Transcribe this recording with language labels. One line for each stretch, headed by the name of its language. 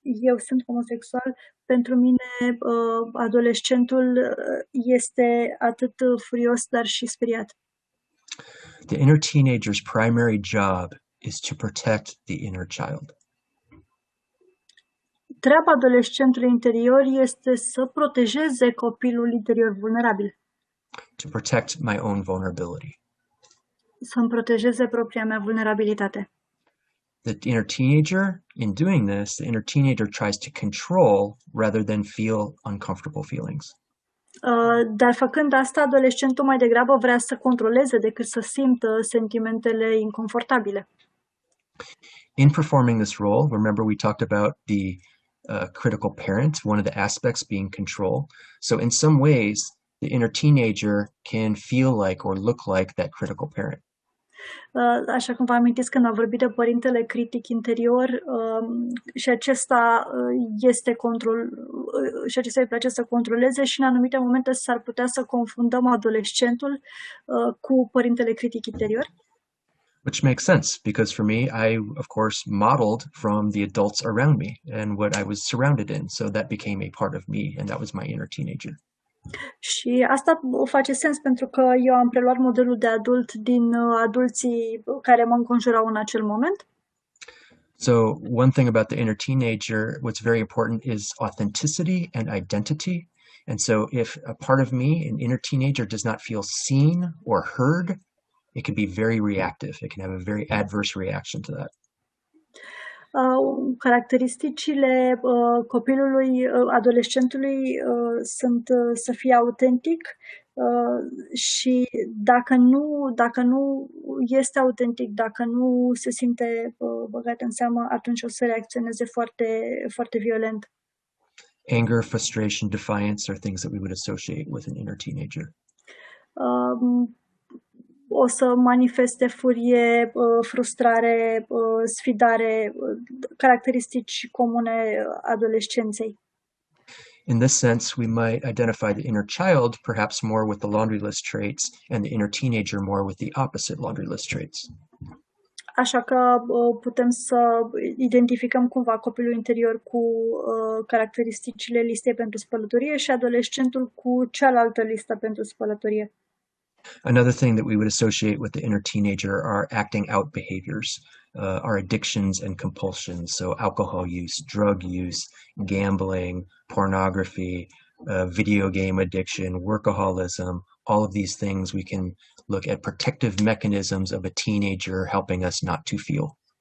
Romanian: Eu sunt homosexual. Pentru mine adolescentul este atât furios, dar și speriat.
English: The inner teenager's primary job is to protect the inner child.
Romanian: Treaba adolescentului interior este să protejeze copilul interior vulnerabil.
English: To protect my own vulnerability.
Romanian: Să-mi protejeze propria mea vulnerabilitate.
English: The inner teenager, in doing this, the inner teenager tries to control rather than feel uncomfortable feelings.
Romanian: Dar făcând asta, adolescentul mai degrabă vrea să controleze decât să simtă sentimentele inconfortabile.
English: In performing this role, remember we talked about the critical parent, one of the aspects being control. So in some ways, the inner teenager can feel like or look like that critical parent.
Romanian: Așa cum vă amintiți când am vorbit de părintele critic interior, și acesta este și acesta îi place să controleze și în anumite momente s-ar putea să confundăm adolescentul cu părintele critic interior.
English: Which makes sense because for me, I, of course, modeled from the adults around me and what I was surrounded in. So that became a part of me, and that was my inner teenager.
Romanian: Și asta face sens pentru că eu am preluat modelul de adult din adulții care mă înconjurau în acel moment.
English: So one thing about the inner teenager, what's very important is authenticity and identity. And so if a part of me, an inner teenager, does not feel seen or heard, it can be very reactive. It can have a very adverse reaction to that.
Romanian: Caracteristicile copilului, adolescentului sunt să fie autentic și dacă nu este autentic, dacă nu se simte băgat în seamă, atunci o să reacționeze foarte, foarte violent.
English: Anger, frustration, defiance are things that we would associate with an inner teenager.
Romanian: O să manifeste furie, frustrare, sfidare, caracteristici comune adolescenței.
English: In this sense, we might identify the inner child perhaps more with the laundry list traits and the inner teenager more with the opposite laundry list traits.
Romanian: Așa că putem să identificăm cumva copilul interior cu caracteristicile listei pentru spălătorie și adolescentul cu cealaltă listă pentru spălătorie.
English: Another thing that we would associate with the inner teenager are acting out behaviors, our addictions and compulsions. So alcohol use, drug use, gambling, pornography, video game addiction, workaholism, all of these things we can look at protective mechanisms of a teenager helping us not to feel.